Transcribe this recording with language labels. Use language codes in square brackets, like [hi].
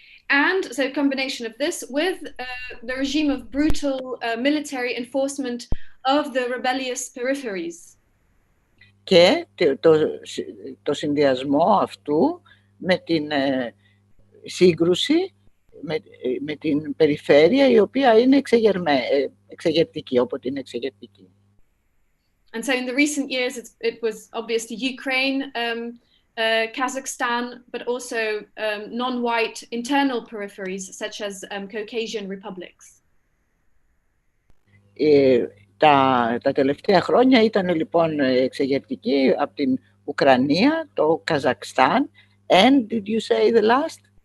[en] And so a combination of this with the regime of brutal military enforcement of the rebellious peripheries. [el] Και το συνδυασμό αυτού με την σύγκρουση με την περιφέρεια, η οποία είναι εξεγερτική, όποτε είναι εξεγερτική. [en] And so in the recent years, it was obviously Ukraine, Kazakhstan, but also non-white internal peripheries, such as Caucasian republics. [el] Τα τελευταία χρόνια ήταν λοιπόν εξεγερτική από την Ουκρανία, το Καζακστάν, [en] and did you say the last?